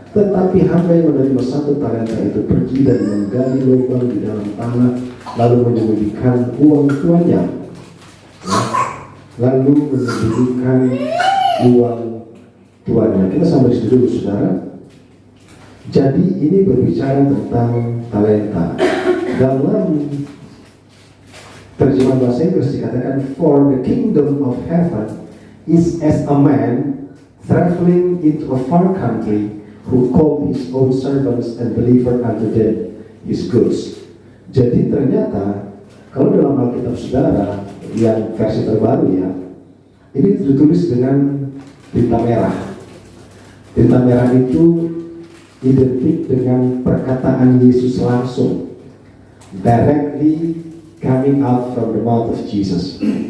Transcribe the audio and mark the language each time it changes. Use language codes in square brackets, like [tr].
[id] Tetapi hamba yang menerima 1 talenta itu pergi dan menggali lubang di dalam tanah, lalu menyembunyikan uang tuannya. Lalu menyembunyikan uang tuannya. Kita sampai di situ dulu saudara. Jadi ini berbicara tentang talenta. Dalam terjemahan bahasa Inggris dikatakan, [en] for the kingdom of heaven is as a man traveling into a far country, who called his own servants and delivered unto them his goods. [id] Jadi ternyata kalau dalam Alkitab saudara yang versi terbaru ya, ini ditulis dengan tinta merah. Tinta merah itu identik dengan perkataan Yesus langsung, [en] directly coming out from the mouth of Jesus.